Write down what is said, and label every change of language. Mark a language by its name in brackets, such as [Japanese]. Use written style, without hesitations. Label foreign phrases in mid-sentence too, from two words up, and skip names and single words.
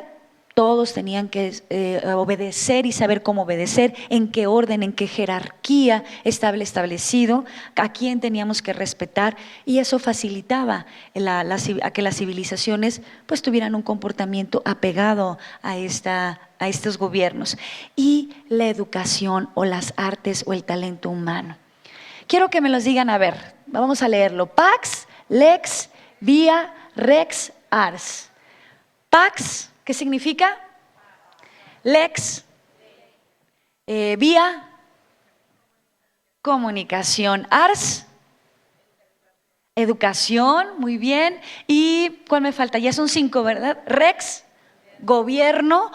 [Spanish] Todos tenían que obedecer y saber cómo obedecer, en qué orden, en qué jerarquía estaba establecido, a quién teníamos que respetar, y eso facilitaba a que las civilizaciones pues tuvieran un comportamiento apegado a estos gobiernos. Y la educación o las artes o el talento humano. Quiero que me los digan, a ver, vamos a leerlo. [Latin] Pax, lex, via, rex, ars. Pax, [Spanish] ¿qué significa? Lex, vía, comunicación. Ars, educación, muy bien. ¿Y cuál me falta? Ya son 5, ¿verdad? Rex, gobierno.